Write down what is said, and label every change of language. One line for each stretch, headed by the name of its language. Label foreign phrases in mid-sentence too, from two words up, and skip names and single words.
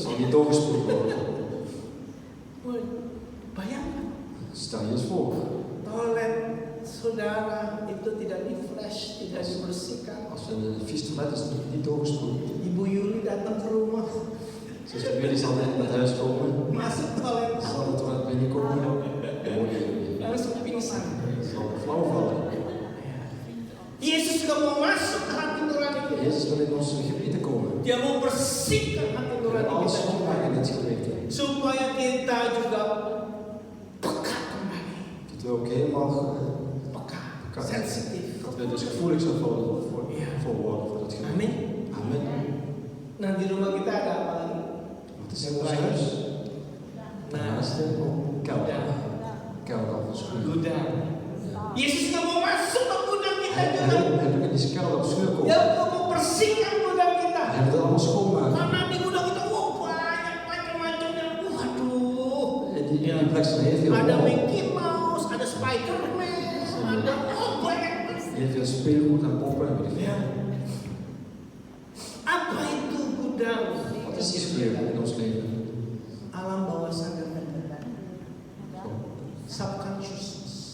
Dutch: niet doorgespoeld worden.
Indonesian: Bayangkan,
Dutch: Stel je eens voor,
Indonesian: toilet saudara itu tidak di-flush, tidak dibersihkan.
Dutch: als een vies toilet is niet doorgespoeld.
Indonesian: Ibu Yuli datang ke rumah,
Dutch: Zuster Willy zal net naar huis komen,
Indonesian: masuk toilet,
Dutch: zal het toilet binnenkomen.
Indonesian: langsung pingsan.
Dutch: Zal flauw vallen.
Indonesian: Yesus juga mau masuk ke hati nurani kita.
Dutch: Jezus wil in onze geweten komen.
Indonesian: Dia mau bersihkan hati
Dutch: En
Indonesian: nurani
Dutch: alles
Indonesian: kita
Dutch: schoonmaken in het geweten.
Indonesian: supaya kita juga peka kembali,
Dutch: Dat we ook helemaal
Indonesian: peka, sensitif.
Dutch: dat we dus gevoelig zijn voor worden voor het geweten.
Indonesian: Amin.
Dutch: Amen.
Indonesian: Nah di rumah kita ada apa lagi?
Dutch: Wat is in ons huis? Naast de kelder. Kelder van schoenen.
Indonesian: Gudang. Yesus nggak mau masuk ke gudang kita
Dutch: Hij
Indonesian: juga.
Dutch: wil in die kelder op schuur komen.
Indonesian: Dia mau bersihkan gudang kita.
Dutch: Hij wil het allemaal schoonmaken.
Indonesian: Karena di gudang kita banyak macam-macamnya. Waduh.
Dutch: En die plek zijn heel veel.
Indonesian: Ada Mickey Mouse, ada Spider-Man, ada banyak.
Dutch: Heel veel speelgoed en poppen.
Indonesian: Ya. Apa itu gudang?
Dutch: Wat is die sfeer in ons leven?
Indonesian: Alam bawah sadar kita. Subconsciousness.